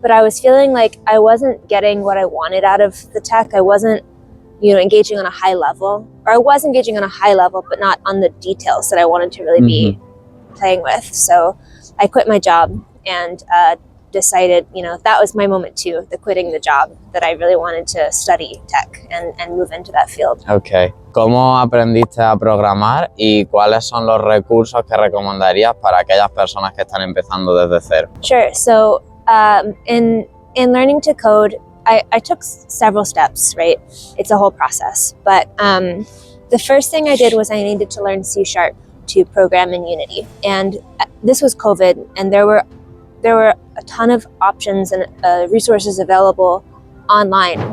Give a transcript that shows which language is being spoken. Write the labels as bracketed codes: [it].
[en] But I was feeling like I wasn't getting what I wanted out of the tech. I wasn't, you know, engaging on a high level, or I was engaging on a high level, but not on the details that I wanted to really be playing with. So I quit my job and decided, you know, that was my moment too, the quitting the job, that I really wanted to study tech and move into that field. Okay. [es] ¿Cómo aprendiste a programar y cuáles son los recursos que recomendarías para aquellas personas que están empezando desde cero? [en] Sure. So in learning to code, I took several steps, right? It's a whole process. But the first thing I did was I needed to learn C# to program in Unity. And this was COVID, and there were a ton of options and resources available online.